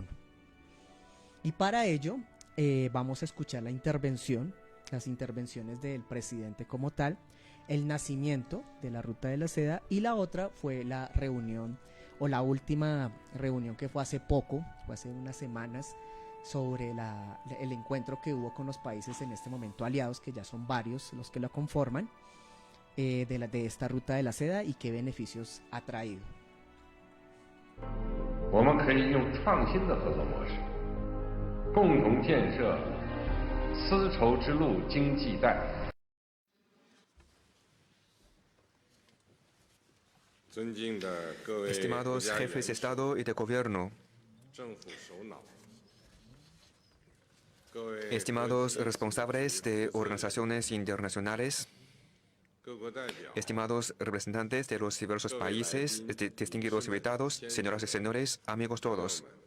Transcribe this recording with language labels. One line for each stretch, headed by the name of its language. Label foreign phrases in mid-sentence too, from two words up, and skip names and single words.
Spanish: Y para ello vamos a escuchar las intervenciones del presidente como tal, el nacimiento de la Ruta de la Seda, y la otra fue la reunión, o la última reunión que fue hace poco, fue hace unas semanas, sobre el encuentro que hubo con los países en este momento aliados, que ya son varios los que lo conforman, de esta Ruta de la Seda y qué beneficios ha traído.
Chinese: 我们可以用创新的合作模式，共同建设丝绸之路经济带。
Spanish: Estimados jefes de Estado y de Gobierno, estimados responsables de organizaciones internacionales, estimados representantes de los diversos países, distinguidos invitados, señoras y señores, amigos todos.